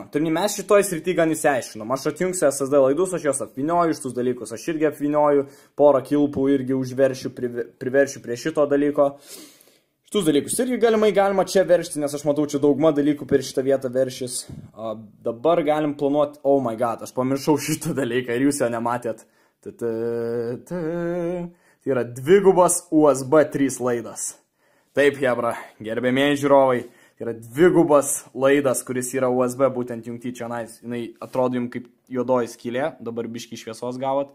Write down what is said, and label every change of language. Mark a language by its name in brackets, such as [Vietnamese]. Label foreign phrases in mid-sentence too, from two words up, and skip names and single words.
[Lithuanian] Turim, mes šitoj srity gan įsiaiškinom. Aš atjungsiu SSD laidus, aš juos apvinioju iš tus dalykus. Aš irgi apvinioju, porą kilpų irgi užveršiu, priveršiu prie šito dalyko. Šitus dalykus irgi galima čia veršti, nes aš matau čia daugma dalykų per šitą vietą veršis. Dabar galim planuoti, [English] oh my god, [Lithuanian] aš pamiršau šitą dalyką ir jūs jo nematėt. Tai yra dvigubas USB 3 laidas. Taip, hebra, gerbėmėjai žiūrovai, tai yra dvigubas laidas, kuris yra USB būtent jungti čia nais. Jinai atrodo jums kaip juodoji skylė, dabar biškį šviesos gavot.